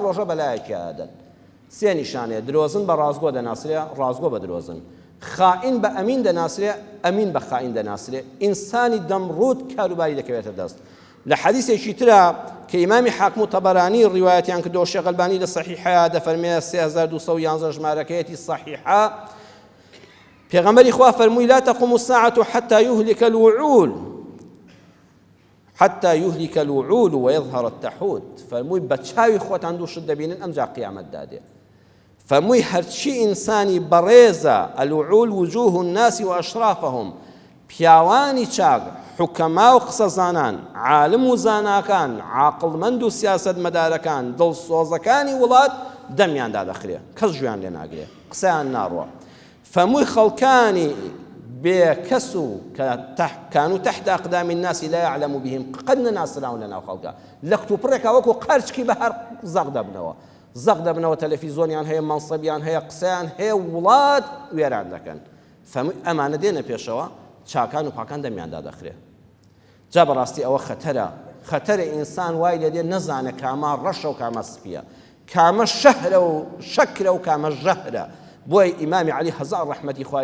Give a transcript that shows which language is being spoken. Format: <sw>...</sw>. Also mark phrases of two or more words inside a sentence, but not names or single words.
<ckb>ڕۆژە بەلایەکی ئادەن سێ نیشانەیە درۆزن بە ڕازگۆ دەناسرێ ڕازگۆ بە درۆزن خائین بە ئەمین دەناسرێ ئەمین بە خائین دەناسرێ ئینسانی دەمڕوت کاروباری دەکەوێتە دەست لە حەدیثێکی ترە کە ئیمامی حاکم و تەبەرانی ڕیوایەتیان کردووە شێخ ئەلبانی لە صحیحەیە دەفەرمێ 3211 ژمارەکەیەتی صحیحە پێغەمبەری خوا فەرمووی</ckb> <ar>لا تقوم الساعة حتى يهلك الوعول حتى يهلك الوعول ويظهر التحوت</ar> <ckb>فەرمووی بە چاوی خۆتان دووشت دەبینن ئەمجا قیامەت دادێ فەرمووی هەرچی ئینسانی بەڕێزە</ckb> <ar>الوعول وجوه الناس وأشرافهم</ar> <ckb>پیاوانی چاک حکەما و قسەزانان عالم و زاناکان عاقڵمەند و سیاسەتمەدارەکان دڵسۆزەکانی وڵات دەمیاندا دەخرێ کەس گوێیان لێ ناگرێ قسەیان ناڕوە فەرمووی خەڵکانی بێکەس و كانوا</ckb> <ar>تحت أقدام الناس لا يعلم بهم</ar> <ckb>قد نناسراون لنا خەڵکە لە کتوپڕێکا وەکو قەرچکی بە هەر زەق دەبنەوە تەلەڤیزۆنیان هەیە مەنسەبیان هەیە قسەیان هەیە وڵات وێران دەکەن فەرمووی ئەمانە دێنە پێشەوە چاکان و پاکان دەمیاندا دەخرێ جا بەڕاستی ئەوە خەتەرە ئینسان وای لێ دێ نەزانێ کامە ڕەشە و کامە سپیە کامە شەهرە و شەکرە و کامە ژەهرە بۆی ئیمامی عەلی هەزار ڕەحمەتی خوای</ckb>